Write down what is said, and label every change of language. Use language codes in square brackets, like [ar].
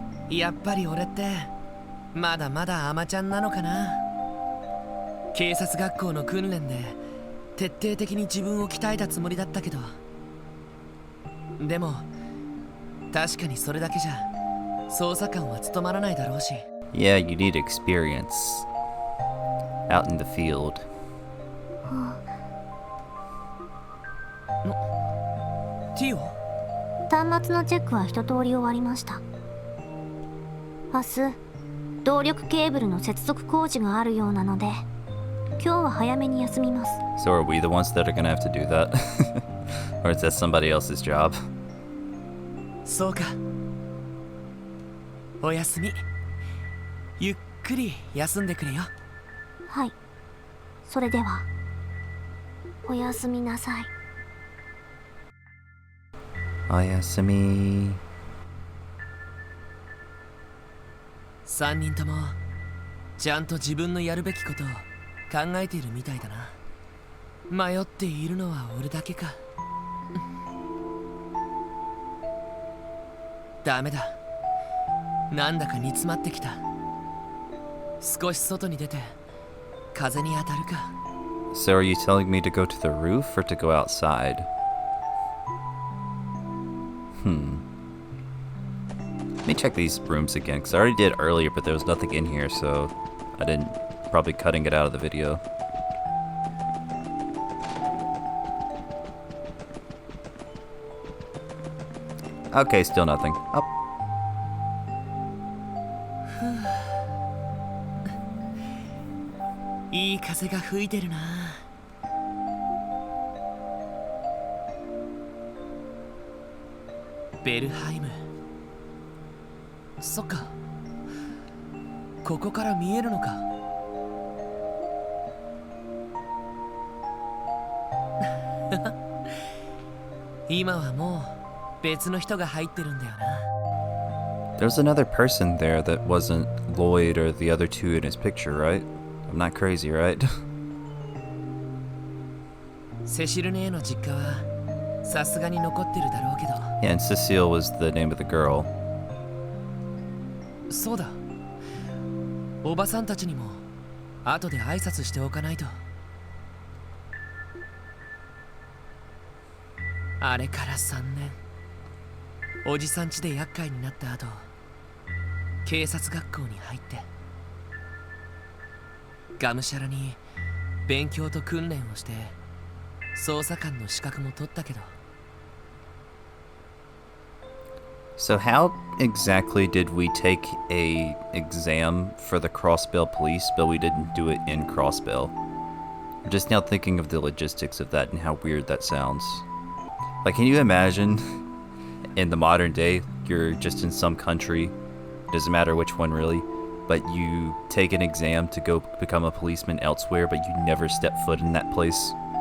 [ja] やっぱり俺ってまだまだアマちゃんなのかな。警察学校の訓練で徹底的に自分を鍛えたつもりだったけど、でも確かにそれだけじゃ捜査官は務まらないだろうし。 [en] Yeah, you need experience out in the field. [ja] ティオ、端末のチェックは一通り終わりました。明日動力ケーブルの接続工事があるようなので今日は早めに休みます。 [en] So are we the ones that are gonna have to do that? Or is that somebody else's job? [ja] そうか。おやすみ。ゆっくり休んでくれよ。はい、それではおやすみなさい。 Oyasumi. 3人ともちゃんと自分のやるべきことを考えているみたいだな。迷っているのは俺だけか。ダメだ。なんだか煮詰まってきた。少し外に出て風に当たるか。 [en] So are you telling me to go to the roof or to go outside? Let me check these rooms again, because I already did earlier, but there was nothing in here, so I didn't, probably cutting it out of the video. Okay, still nothing. Up. Oh. [ja] いい風が吹いてるな。ベルハイム。そっか。ここから見えるのか。今はもう別の人が入ってるんだよな。 [en] There's another person there that wasn't Lloyd or the other two in his picture, right? I'm not crazy, right? [ja] セシル姉の実家はさすがに残ってるだろうけど。 [en] Yeah, and Cecile was the name of the girl. [ja] そうだ。おばさんたちにも後で挨拶しておかないと。あれから3年。おじさん家で厄介になった後、警察学校に入って、がむしゃらに勉強と訓練をして、捜査官の資格も取ったけど。 [en] So how exactly did we take a exam for the Crossbell police, but we didn't do it in Crossbell? I'm just now thinking of the logistics of that and how weird that sounds. Like, can you imagine in the modern day, you're just in some country, doesn't matter which one really, but you take an exam to go become a policeman elsewhere, but you never step foot in that place?